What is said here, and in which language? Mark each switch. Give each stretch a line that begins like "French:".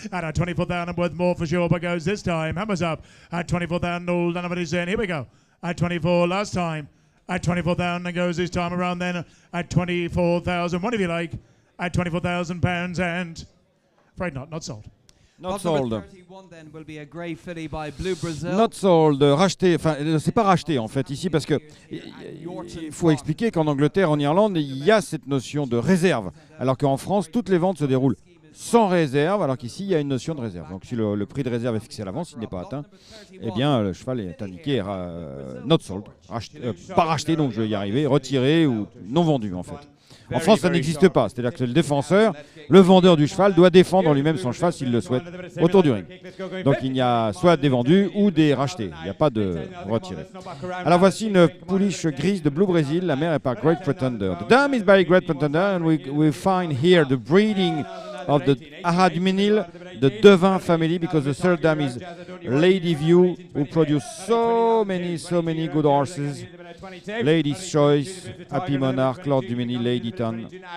English: At 24,000 worth more for sure, but goes this time. Hammers up at 24,000. All done of it is in. Here we go. At 24 last time. At 24,000 and goes this time around then. At 24,000. What if you like? At £24,000 and afraid not sold. Not Lot number sold. 31 then will be a grey filly by Blue Brazil. Not sold,
French: racheté, enfin c'est pas racheté en fait ici parce que il faut expliquer qu'en Angleterre, en Irlande, il y a cette notion de réserve, alors qu'en France, toutes les ventes se déroulent sans réserve, alors qu'ici il y a une notion de réserve. Donc si le prix de réserve est fixé à l'avance, il n'est pas atteint, eh bien le cheval est indiqué
English: not sold,
French: pas racheté, donc je vais y arriver, retiré ou non vendu en fait. En France, ça n'existe pas, c'est-à-dire que le défenseur, le vendeur du cheval doit défendre lui-même son cheval s'il le souhaite autour du ring. Donc il y a soit des vendus ou des rachetés, il n'y a pas de retirés. Alors voici une pouliche grise de Blue Brazil, la mère est par Great Pretender.
English: The dam is by Great Pretender and we find here the breeding of the Ahadminil, the Devin family, because the third dam is Lady View, who produce so many good horses. Lady's Choice, Happy Monarch, Lord Dumini, Lady Ton.